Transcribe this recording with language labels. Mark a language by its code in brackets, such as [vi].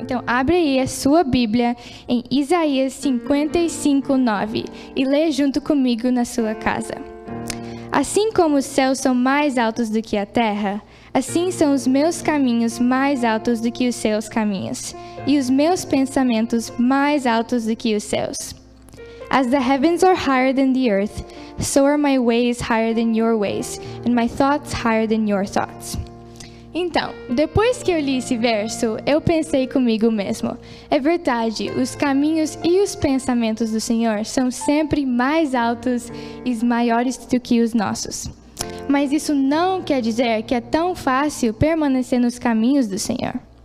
[pt] Então, abre aí a sua Bíblia em Isaías 55:9 e lê junto comigo na sua casa. Assim como os céus são mais altos do que a terra, assim são os meus caminhos mais altos do que os seus caminhos, e os meus pensamentos mais altos do que os seus. [en] As the heavens are higher than the earth, so are my ways higher than your ways, and my thoughts higher than your thoughts. [pt] Então, depois que eu li esse verso, eu pensei comigo mesmo. É verdade, os caminhos e os pensamentos do Senhor são sempre mais altos e maiores do que os nossos. Mas isso não quer dizer que é tão fácil permanecer nos caminhos do Senhor.